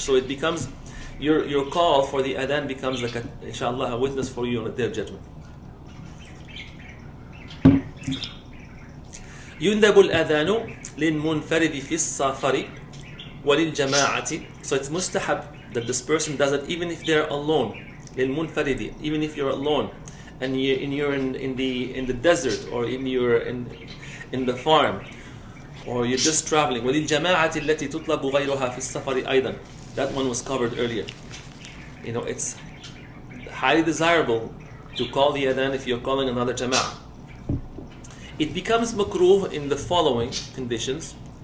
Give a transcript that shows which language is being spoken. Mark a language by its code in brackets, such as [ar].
[en] So it becomes your call for the adhan becomes like inshallah a witness for you on the day of judgment. [ar] يندب الأذان للمنفرد في السفر وللجماعة. [en] So it's mustahab that this person does it even if they're alone. للمنفرد, even if you're alone and you're in the desert or in the farm or you're just traveling. [ar] وللجماعة التي تطلب غيرها في السفر أيضا. [en] That one was covered earlier. It's highly desirable to call the adhan if you're calling another jama'ah. It becomes makruh in the following conditions.